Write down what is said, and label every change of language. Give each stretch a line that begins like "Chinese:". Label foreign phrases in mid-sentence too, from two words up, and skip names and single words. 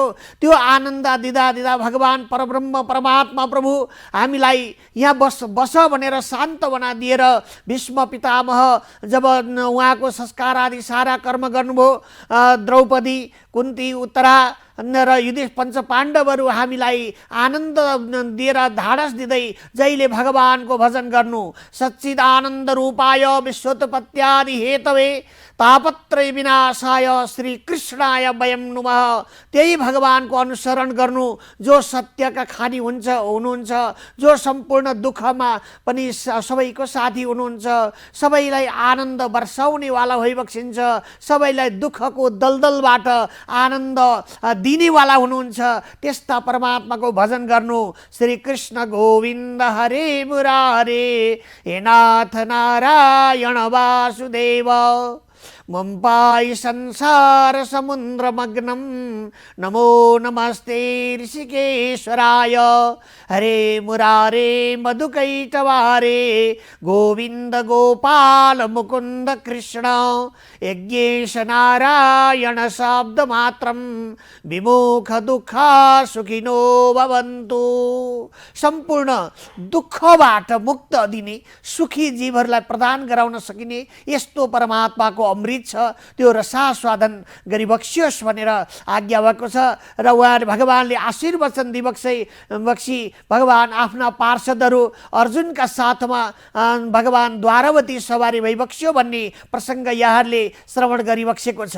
Nepali: त्यो आनन्द दिँदा दिँदा भगवान परब्रह्म परमात्मा प्रभु हामीलाई यहाँ बस भनेर सान्त्वना दिएर भीष्म पितामह जब उहाँको संस्कार आदि सारा कर्म गर्नुभयो, द्रौपदी कुन्ती उत्तरा र युधिष्ठिर पञ्चपाण्डवहरू हामीलाई आनन्द दिएर धाडस दिँदै जहिले भगवानको भजन गर्नु,
Sanskrit: सच्चिदानन्द रूपाय विश्वोत्पत्त्यादि हेतवे तापत्रय विनाशाय श्री कृष्णाय वयं नुमः।
Nepali: त्यही भगवानको अनुसरण गर्नु, जो सत्यका खानी हुनुहुन्छ, जो सम्पूर्ण दुःखमा पनि सबैको साथी हुनुहुन्छ, सबैलाई आनन्द वर्षाउनेवाला भइबक्सिन्छ, सबैलाई दुःखको दलदलबाट आनन्द दिनेवाला हुनुहुन्छ। त्यस्ता परमात्माको भजन गर्नु।
Sanskrit: श्री कृष्ण गोविन्द हरे मुरारे, हे नाथ नारायण वासुदेव, मम पाहि संसार समुद्र मग्नम, नमो नमस्ते ऋषिकेश्वराय, हरे मुरारे मधुकैटवारे, गोविन्द गोपाल मुकुन्द कृष्ण, यज्ञेश नारायण शब्द मात्रम, विमुख दुःख सुखिनो भवन्तु।
Nepali: सम्पूर्ण दुःखबाट मुक्त दिने, सुखी जीवहरूलाई प्रदान गराउन सकिने यस्तो परमात्माको अमृत छ, त्यो रसास्वादन गरिबक्सियोस् भनेर आज्ञा भएको छ। र उहाँ भगवानले आशीर्वचन दिबक्सी भगवान आफ्ना पार्षदहरू अर्जुनका साथमा भगवान द्वारवती सवारी भइबक्स्यो भन्ने प्रसङ्ग यहाँहरूले श्रवण गरिबक्सेको छ।